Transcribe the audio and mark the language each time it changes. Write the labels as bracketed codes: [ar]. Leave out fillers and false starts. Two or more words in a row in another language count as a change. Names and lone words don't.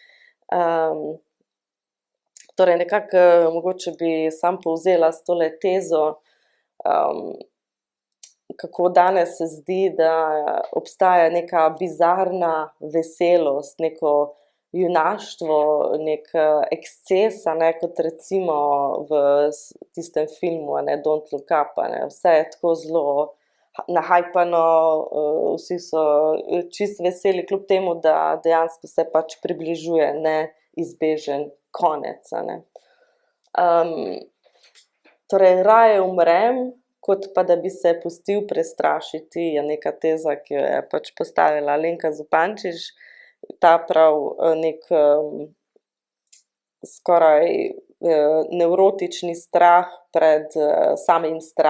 [sl] Torej nekako mogoče bi samo povzela s tole tezo, kako danes se zdi, da obstaja neka bizarna veselost, neko junaštvo, neki eksces, a ne, kot recimo v tistem filmu, a ne, Don't look up, a ne, vse je tako zelo nahajpano, vsi so čisto veseli, kljub temu, da dejansko se pač približuje neizbežen konec, a ne. Torej, raje umrem, kot pa da bi se pustil prestrašiti, je neka teza, ki jo je pač postavila Alenka Zupančič, ta prav neki skoraj nevrotični strah pred samim strahom,